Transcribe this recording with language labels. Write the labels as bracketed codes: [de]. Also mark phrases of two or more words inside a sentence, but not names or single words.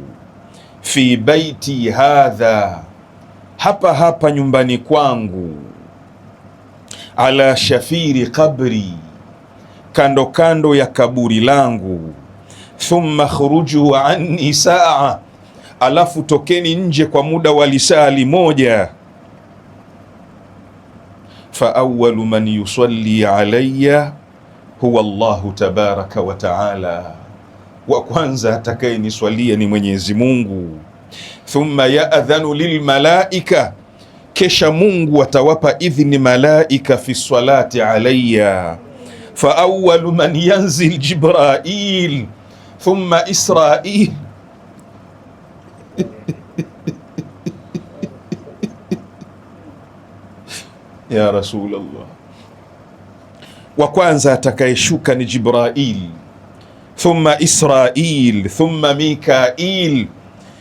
[ar] في بيتي هذا, [sw] hapa hapa nyumbani kwangu. [ar] على شفير قبري, [sw] kando kando ya kaburi langu. [ar] ثم اخرجوا عني ساعة, [sw] alafu tokeni nje kwa muda wa lisali moja. [ar] فأول من يصلي علي هو الله تبارك وتعالى, [sw] wa kwanza atakayeniswalia ni Mwenyezi Mungu. [ar] ثم يأذن للملائكة, [sw] kesha Mungu atawapa idhni malaika [ar] في الصلاة علي. فأول من ينزل جبرائيل ثم إسرائيل يا رسول الله, [sw] wa kwanza atakayeshuka ni Jibrail, thumma Israil, thumma Mikail,